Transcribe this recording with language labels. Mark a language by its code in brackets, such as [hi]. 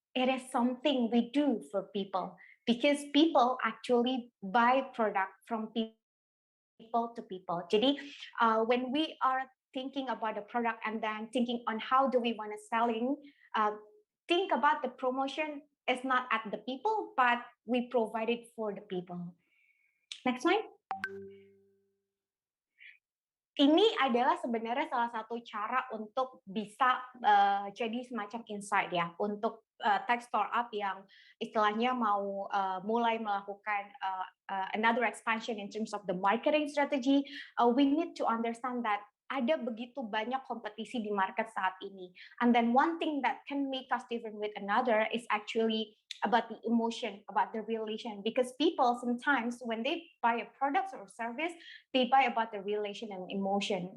[en] It is something we do for people. Because people actually buy product from people to people. [id] Jadi [en] when we are thinking about the product and then thinking on how do we want to selling, think about the promotion is not at the people, but we provide it for the people. Next one. [id] Ini adalah sebenarnya salah satu cara untuk bisa jadi semacam insight ya untuk tech startup yang istilahnya mau mulai melakukan [en] another expansion in terms of the marketing strategy. We need to understand that [id] ada begitu banyak kompetisi di market saat ini. [en] And then one thing that can make us different with another is actually about the emotion, about the relation. Because people sometimes when they buy a product or service, they buy about the relation and emotion.